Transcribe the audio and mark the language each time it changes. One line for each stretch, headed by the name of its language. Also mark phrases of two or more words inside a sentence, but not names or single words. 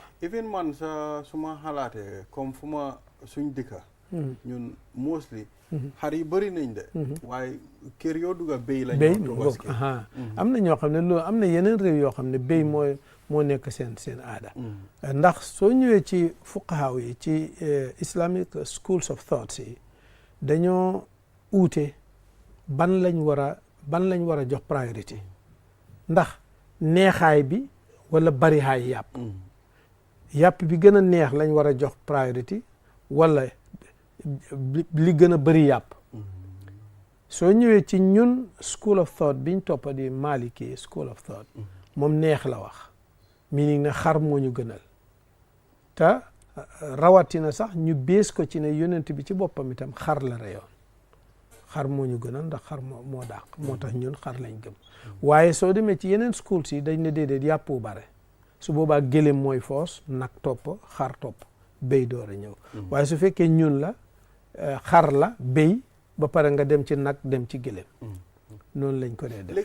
Wolof: even man su ma xalaatee comme fu ma suñ dëkka ñun mostly xar yi bëri nañ de waaye kër yoo dugga béy lañ Tobaski am na ñoo xam ne loolu am na yeneen réew yoo xam ne béy moo nekk seen aada ndax soo ñëwee ci fuqahaa yi ci
English: Islamic schools of thoughts
Wolof: yi dañoo uute ban lañ war a jox priorité ndax neexaay bi wala barihaay yàpp bi gën a neex lañ war a jox priorité wala li gën a bëri yàpp soo ñëwee ci ñun
English: school of thought
Wolof: biñ toppa di Maliki
English: school of
Wolof: thought moom neex la wax meaning ne xar moo ñu gënal te rawatina sax ñu bees ko ci ne yonent bi ci boppam itam xar la reyoon xar moo ñu gënal ndax xar moo dàq moo tax ñun xar lañ gëm waaye soo demee ci yeneen school si dañ ne déedéet yàpp bu bare su boobaa gëléem mooy foos nag topp xar topp béy door a ñëw waaye su fekkee ñun la xar la béy ba pare nga dem ci nag dem ci gëléem noonu lañ ko dee def